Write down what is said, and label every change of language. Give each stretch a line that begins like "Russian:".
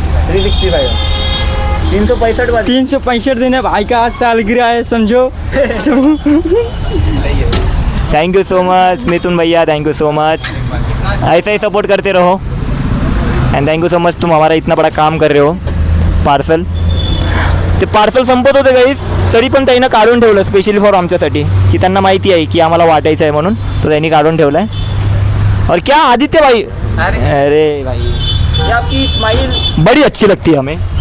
Hindi: 365 365 दिन है भाई का. आज सालगिरह है समझो.
English: thank you so much
Hindi: मिथुन भैया, थैंक यू सो मच. ऐसा ही सपोर्ट करते रहो.
English: and thank you so much,
Hindi: तुम हमारा इतना बड़ा काम कर रहे हो.
Marathi: पार्सल ते पार्सल संपत होते गाईस, तरी पण त्यांना काढून ठेवलं
English: specially for
Marathi: आमच्यासाठी, की त्यांना माहिती आहे की आम्हाला वाटायचं आहे म्हणून. सो त्यांनी काढून ठेवलं आहे.
Hindi: और क्या आदित्य भाई, अरे भाई ये आपकी स्माइल बड़ी अच्छी लगती है हमें.